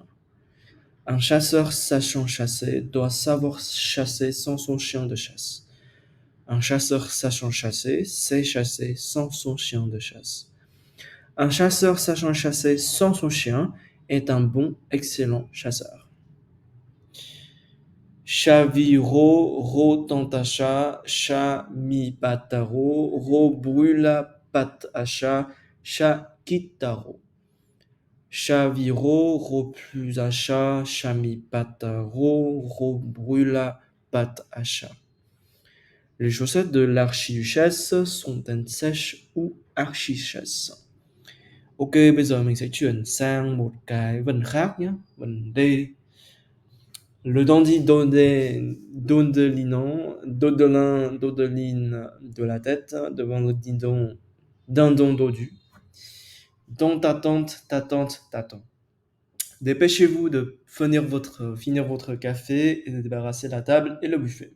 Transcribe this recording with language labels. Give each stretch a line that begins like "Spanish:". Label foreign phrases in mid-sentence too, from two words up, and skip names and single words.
French: Un chasseur sachant chasser doit savoir chasser sans son chien de chasse. Un chasseur sachant chasser sait chasser sans son chien de chasse. Un chasseur sachant chasser sans son chien est un bon, excellent chasseur. Chaviro, ro tantacha, cha mi pataro, ro brûla patacha, cha kitaro. Chaviro, ro plus acha, cha mi pataro, ro brûla patacha. Les chaussettes de l'archiduchesse sont-elles sèches ou archichesse?
Vietnamese: Ok, bây giờ mình sẽ chuyển sang một cái vần khác nhé, vần D.
French: Le dandy dodeline de la tête devant le dindon dodu. Dont ta tante t'attend. Dépêchez-vous de finir votre café et de débarrasser la table et le buffet.